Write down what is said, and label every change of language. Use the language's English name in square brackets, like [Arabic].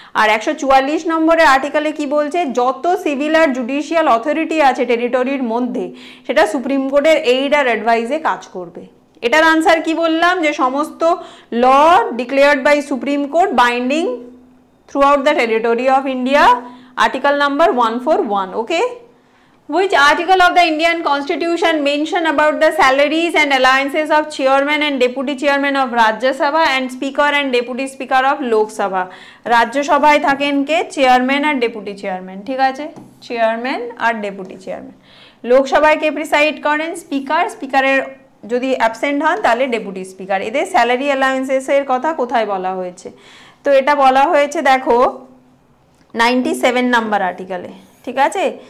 [Bangla] আর 144 নম্বরের আর্টিকেলে কি বলছে? যত সিভিল আর জুডিশিয়াল অথরিটি আছে টেরিটরির মধ্যে সেটা সুপ্রিম কোর্টের এইড আর অ্যাডভাইসে কাজ করবে। এটার আনসার কি বললাম? যে সমস্ত [English] Law declared by supreme court binding throughout the territory of India, article number 141। Okay, which article of the Indian Constitution mention about the salaries and allowances of chairman and deputy chairman of Rajya Sabha and speaker and deputy speaker of Lok Sabha? [Bangla] রাজ্য সভায় থাকেন কে? Chairman আর deputy chairman, ঠিক আছে, chairman আর deputy chairman. লোকসভায় কে preside করেন? Speaker, স্পিকারের যদি absent হন তাহলে ডেপুটি স্পিকার। এদের স্যালারি অ্যালাউন্সেসের কথা কোথায় বলা হয়েছে? তো এটা বলা হয়েছে দেখো 97 নাম্বার আর্টিকেলে, ঠিক আছে।